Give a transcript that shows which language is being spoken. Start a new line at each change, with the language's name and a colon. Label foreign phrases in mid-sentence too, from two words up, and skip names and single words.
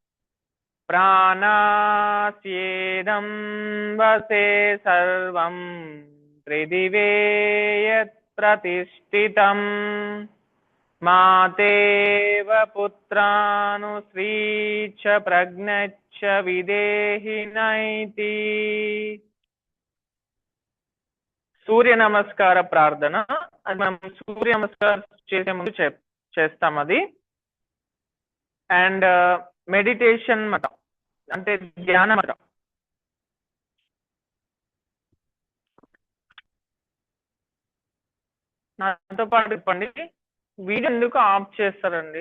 Sanskrit: प्राणास्येदं वसे सर्वं त्रिदिवे यत् प्रतिष्ठितम् मातेव पुत्रानुश्रीच प्रज्ञच्च विदेहि नैति।
Telugu: సూర్య నమస్కార ప్రార్థన. అది మనం సూర్య నమస్కారం చేసే ముందు చేస్తాం అది.
English: and meditation
Telugu: మాట అంటే ధ్యానం మాట. నాతో పాటు చెప్పండి, వీడియో ఎందుకు ఆఫ్ చేస్తారండి?